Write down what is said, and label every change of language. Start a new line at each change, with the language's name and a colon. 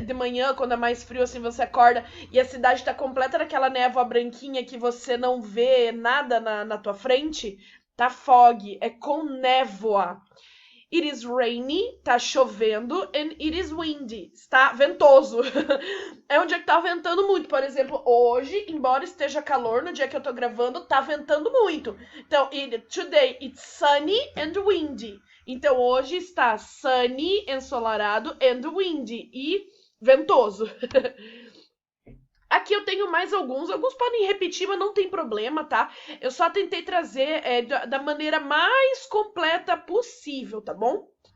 Portuguese: De manhã, quando é mais frio, assim, você acorda e a cidade tá completa daquela névoa branquinha que você não vê nada na tua frente? Tá fog, é com névoa.
English: It is rainy,
Portuguese: tá chovendo,
English: and it is windy,
Portuguese: está ventoso. É um dia que tá ventando muito, por exemplo, hoje, embora esteja calor, no dia que eu tô gravando, tá ventando muito.
English: Então, today it's sunny and windy.
Portuguese: Então, hoje está sunny, ensolarado,
English: and windy,
Portuguese: e ventoso. Aqui eu tenho mais alguns podem repetir, mas não tem problema, tá? Eu só tentei trazer da maneira mais completa possível, tá bom?